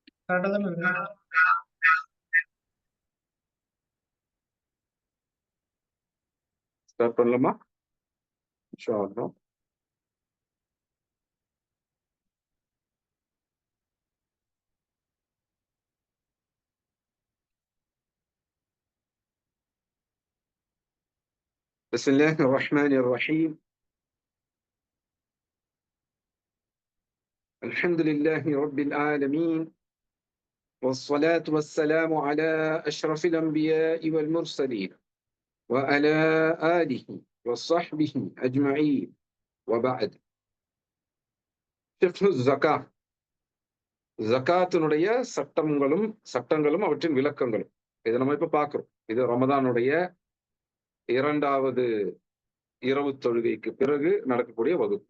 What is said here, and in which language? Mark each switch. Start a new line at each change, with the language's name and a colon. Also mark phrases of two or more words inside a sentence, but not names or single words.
Tamil: ஸ்டார்ட் பண்ணலாமா?
Arabic: إن شاء الله. بسم الله الرحمن الرحيم. الحمد لله رب العالمين، والصلاة والسلام على أشرف الأنبياء والمرسلين وعلى آله وصحبه أجمعين وبعد. فقه الزكاة,
Tamil: ஜகாத்தினுடைய சட்டங்களும் அவற்றின் விளக்கங்களும் இதை நம்ம இப்ப பார்க்கிறோம். இது ரமதானுடைய இரண்டாவது இரவு தொழுகைக்கு பிறகு நடக்கக்கூடிய வகுப்பு.